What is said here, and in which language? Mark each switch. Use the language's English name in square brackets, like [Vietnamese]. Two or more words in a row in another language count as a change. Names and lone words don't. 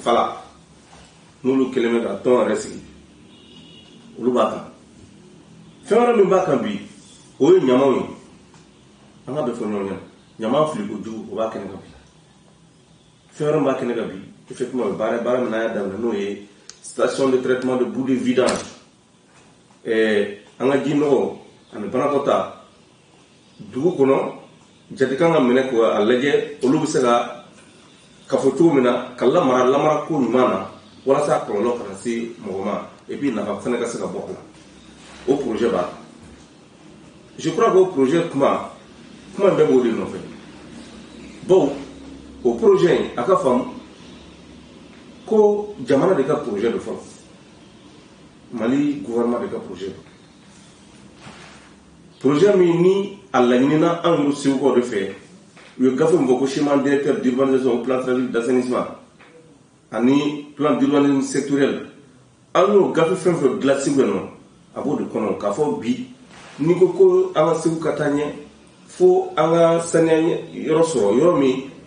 [Bambara] Fala n'olu kelen bɛ ka tɔn yɛrɛ sigi olu b'a kan fɛn wɛrɛ min b'a kan bi o ye ɲamaw ye an ka bɛ fɔ ɲɔgɔn ɲɛna ɲama fili kojugu o b'a kɛnɛ kan bi fɛn wɛrɛ min b'a kɛnɛ kan bi effectivement baara min n'a y'a daminɛ n'o ye [French] station de traitement de boue de vidange [Bambara] an ka ji nɔgɔ ani banakɔta dugu kɔnɔ jate kan ka minɛ ko a lajɛ olu bɛ se ka fɔ cogo min na ka lamara ko ɲuman na walasa kɔlɔlɔ kana se mɔgɔ ma [French] et puis [Bambara] nafa fana ka se ka bɔ a la o projet b'a [French] je crois que [Bambara] o projet kuma bɛɛ b'o de nɔfɛ bon o projet in a ka faamu ko jamana de ka projet do fɔlɔ Mali gouvernement de ka projet min ni a laɲinina an y'u segukaw de fɛ u ye gafe min fɔ ko [French] schéma directeur d'urbanisation plan stratégique d'assainissement [Bambara] ani [French] plan d'urbanisme sectoriel [Bambara] an y'o gafe fɛn fɛn dilan Segu yan nɔ a b'o de kɔnɔ k'a fɔ bi n'i ko an ka Segu ka taa ɲɛ fo an ka saniya yɔrɔ sɔrɔ yɔrɔ min